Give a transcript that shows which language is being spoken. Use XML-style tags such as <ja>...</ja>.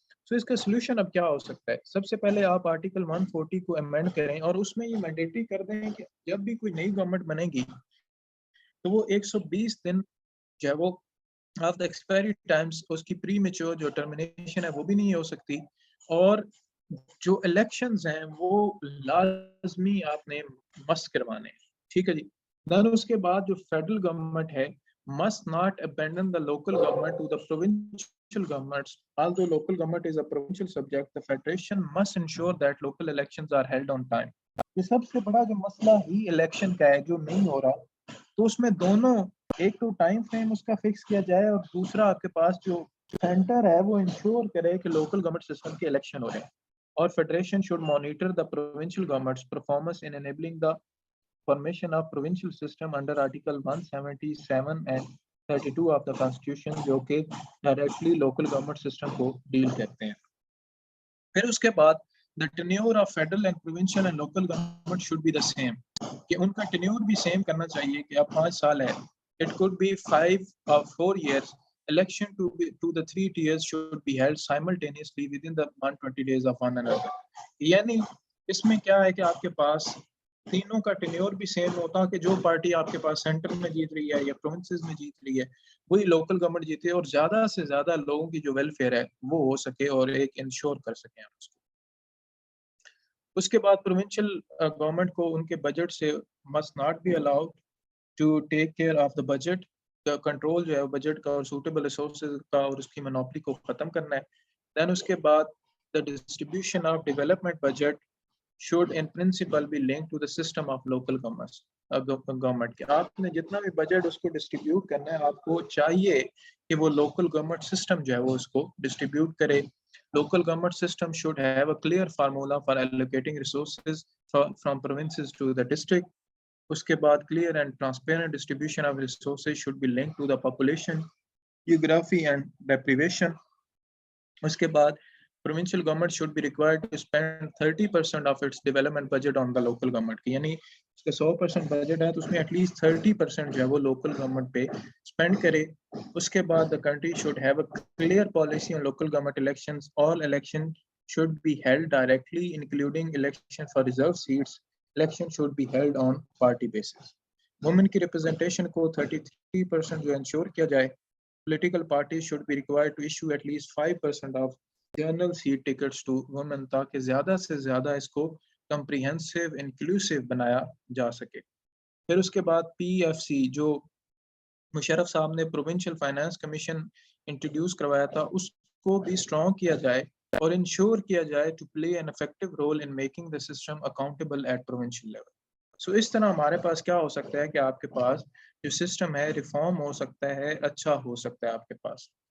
<ur>سو اس کا سولوشن اب کیا ہو سکتا ہے؟ سب سے پہلے آپ آرٹیکل 140 کو امینڈ کریں اور اس میں یہ مینڈیٹری کر دیں کہ جب بھی کوئی نئی گورنمنٹ بنے گی تو وہ 120 دن جو ہے وہ</ur> <en>of the expiry times</en> <ur>اس کی پری میچور جو ٹرمینیشن ہے وہ بھی نہیں ہو سکتی، اور جو الیکشنز ہیں وہ لازمی آپ نے مست کروانے ہیں. ٹھیک ہے جی. دین اس کے بعد جو فیڈرل گورنمنٹ ہے</ur> <en>must not abandon the local government to the provincial governments. Although local government is a provincial subject, the federation must ensure that local elections are held on time.</en> <ur>یہ سب سے بڑا جو مسئلہ ہی الیکشن کا ہے جو نہیں ہو رہا، تو اس میں دونوں ایک تو ٹائم فریم اس کا فکس کیا جائے اور دوسرا آپ کے پاس جو سینٹر ہے وہ انشور کرے کہ لوکل گورنمنٹ سسٹم کے الیکشن ہو رہے ہیں، اور</ur> <en>federation should monitor the provincial governments performance in enabling the formation of provincial system under article 177 and 32 of the constitution</en> <ur>جو کہ</ur> <en>directly local government system</en> <ur>کو ڈیل کرتے ہیں. پھر اس کے بعد</ur> <en>the tenure of federal and provincial and local government should be the same،</en> <ur>کہ ان کا tenure بھی same کرنا چاہیے کہ اب 5 سال ہے.</ur> <en>It could be 5 or 4 years. Election to the 3 tiers should be held simultaneously within the 120 days of one another.</en> <ur>یعنی اس میں کیا ہے کہ آپ کے پاس تینوں کا ٹینیور بھی سیم ہوتا کہ جو پارٹی آپ کے پاس سینٹر میں جیت رہی ہے یا پروونسز میں جیت رہی ہے وہی لوکل گورنمنٹ جیتے اور زیادہ سے زیادہ لوگوں کی جو ویلفیئر ہے وہ ہو سکے اور ایک انشور کر سکیں اس کو. اس کے بعد پروونشل گورنمنٹ کو ان کے بجٹ سے</ur> <en>must not be allowed to take care of the budget.</en> <ur>Control جو ہے بجٹ کا اور سوٹیبل ریسورسز کا اور اس کی مونوپلی کو ختم کرنا ہے.</ur> <en>then</en> <ur>اس کے بعد</ur> <en>the distribution of development budget should in principle be linked to the system of local government.</en> <ur>کہ آپ نے جتنا بھی بجٹ اس کو ڈسٹریبیوٹ کرنا ہے آپ کو چاہیے کہ وہ لوکل گورنمنٹ سسٹم جو ہے وہ اس کو ڈسٹریبیوٹ کرے.</ur> <en>Local government system should have a clear formula for allocating resources from provinces to the district.</en> <ur>اس کے بعد</ur> <en>clear and transparent distribution of resources should be linked to the population, geography and deprivation.</en> <ur>اس کے بعد</ur> <en>provincial government should be required to spend 30% of its development budget on the local government.</en> <ur>یعنی اس کا 100% budget ہے تو اس میں at least 30% جو ہے وہ لوکل گورنمنٹ پہ اسپینڈ کرے. اس کے بعد</ur> <en>the country should have a clear policy on local government elections. All elections should be held directly, including election for reserved seats. Election should be held on party basis.</en> <ur>Women کی representation کو 33% جو ensure کیا جائے.</ur> <en>Political parties should be required to issue at least 5% of general seat tickets to women</en> <ur>تاکہ زیادہ سے زیادہ اس کو comprehensive inclusive بنایا جا سکے. پھر اس کے بعد PFC جو مشرف صاحب نے پروونشل فائنانس کمیشن انٹروڈیوس کروایا تھا اس کو بھی اسٹرانگ کیا جائے اور انشور کیا جائے</ur> <en>to play an effective role in making the system accountable at provincial level.</en> <ur>سو اس طرح ہمارے پاس کیا ہو سکتا ہے کہ آپ کے پاس جو سسٹم ہے ریفارم ہو سکتا ہے, اچھا ہو سکتا ہے آپ کے پاس.</ur>